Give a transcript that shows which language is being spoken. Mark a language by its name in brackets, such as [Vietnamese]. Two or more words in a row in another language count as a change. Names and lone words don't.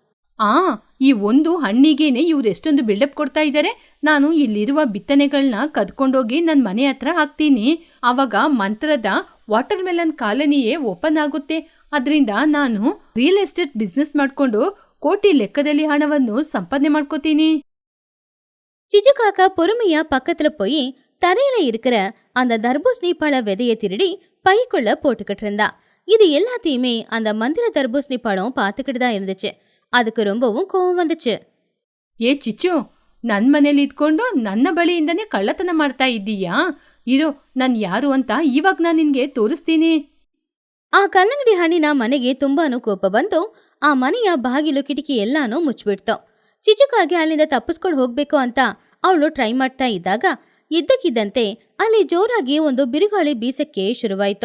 [Kannada] ಈ ಒಂದು ಹಣ್ಣಿಗೇನೆ ಇವ್ರು ಎಷ್ಟೊಂದು ಬಿಲ್ಡಪ್ ಕೊಡ್ತಾ ಇದ್ದಾರೆ. ನಾನು ಇಲ್ಲಿರುವ ಬಿತ್ತನೆಗಳನ್ನ ಕದ್ಕೊಂಡೋಗಿ ನನ್ನ ಮನೆ ಹತ್ರ ಹಾಕ್ತೀನಿ. ಆವಾಗ ಮಂತ್ರದ [English] water melon [Kannada] ಕಾಲನಿಯೇ ಓಪನ್ ಆಗುತ್ತೆ. ಅದರಿಂದ ನಾನು [English] real estate business [Kannada] ಮಾಡ್ಕೊಂಡು ಕೋಟಿ ಲೆಕ್ಕದಲ್ಲಿ ಹಣವನ್ನು ಸಂಪಾದನೆ ಮಾಡ್ಕೋತೀನಿ. [Tamil] சிச்சுக்காக்க பொறுமையா பக்கத்துல போய் தரையில இருக்கிற அந்த தர்பூசணி பழ விதையை திருடி பைக்குள்ள போட்டுக்கிட்டு இருந்தா. இது எல்லாத்தையுமே அந்த மந்திர தர்பூசணி பழம் பார்த்துக்கிட்டு தான் இருந்துச்சு. அதுக்கு ரொம்பவும் கோவம் வந்துச்சு. [Kannada] ಏ ಚಿಚ್ಚು, ನನ್ನ ಮನೇಲಿ ಇದ್ಕೊಂಡು ನನ್ನ ಬಳಿಯಿಂದನೇ ಕಳ್ಳತನ ಮಾಡ್ತಾ ಇದ್ದೀಯಾ? ಇರೋ, ನಾನು ಯಾರು ಅಂತ ಇವಾಗ ನಾನು ನಿನ್ಗೆ ತೋರಿಸ್ತೀನಿ. ಆ ಕಲ್ಲಂಗಡಿ ಹಣ್ಣಿನ ಮನೆಗೆ ತುಂಬಾನು ಕೋಪ ಬಂತು. ಆ ಮನೆಯ ಬಾಗಿಲು ಕಿಟಕಿ ಎಲ್ಲಾನು ಮುಚ್ಚಿಬಿಡ್ತು. ಚಿಚುಕಾಗಿ ಅಲ್ಲಿಂದ ತಪ್ಪಿಸ್ಕೊಂಡು ಹೋಗ್ಬೇಕು ಅಂತ ಅವಳು ಟ್ರೈ ಮಾಡ್ತಾ ಇದ್ದಾಗ ಇದ್ದಕ್ಕಿದ್ದಂತೆ ಅಲ್ಲಿ ಜೋರಾಗಿ ಒಂದು ಬಿರುಗಾಳಿ ಬೀಸಕ್ಕೆ ಶುರುವಾಯಿತು.